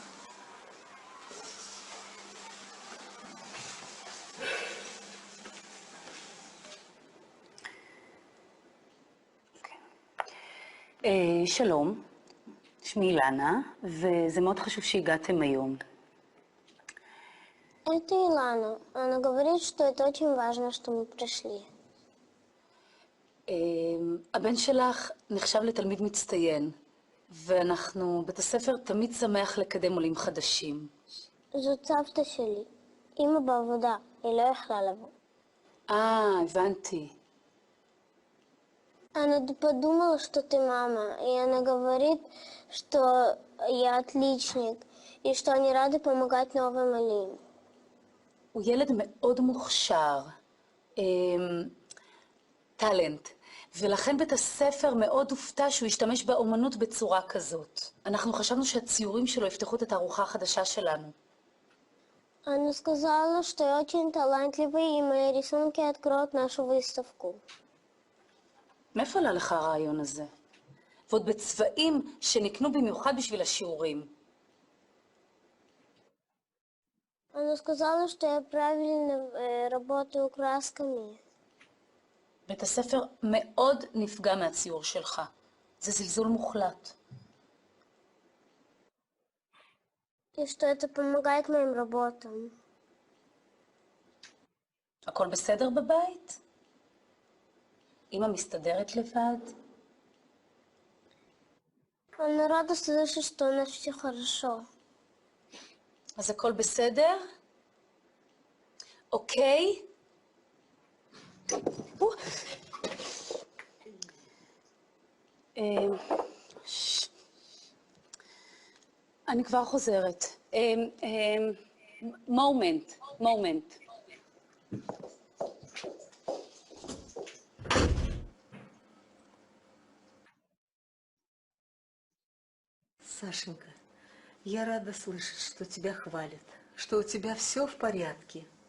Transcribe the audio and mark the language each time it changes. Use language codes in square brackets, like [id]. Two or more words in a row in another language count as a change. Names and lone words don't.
[he] שלום, שמי אילנה, וזה מאוד חשוב שהגעתם היום. [ru] Это Илана. Она говорит, что это очень важно, что мы пришли. [he] הבן שלך נחשב לתלמיד מצטיין, ואנחנו, בית הספר תמיד שמח לקדם עולים חדשים. זאת סבתא שלי. אמא בעבודה. היא לא יכלה לבוא. הבנתי. [ru] Она подумала, что ты мама, и она говорит, что я отличник, и что они рады помогать новым олим. [he] הוא ילד מאוד מוכשר, טלנט, ולכן בית הספר מאוד הופתע שהוא ישתמש באומנות בצורה כזאת. אנחנו חשבנו שהציורים שלו יפתחו את התערוכה החדשה שלנו. [ru] Она сказала, что я очень талантливый, и мои рисунки откроют нашу выставку. [he] מאיפה עלה לך הרעיון הזה? ועוד בצבעים שנקנו במיוחד בשביל השיעורים. [ru] Она сказала, что я правильно работаю красками. [he] בית הספר מאוד נפגע מהציור שלך. זה זלזול מוחלט. [ru] И что это помогает моим работам. [he] הכל בסדר בבית? אמא מסתדרת לבד? [ru] Она рада слышать, что у нас все хорошо. [he] אז הכל בסדר? אוקיי? אני כבר חוזרת. מומנט. [ru] Сашенька, я рада слышать, что тебя хвалят, что у тебя все в порядке.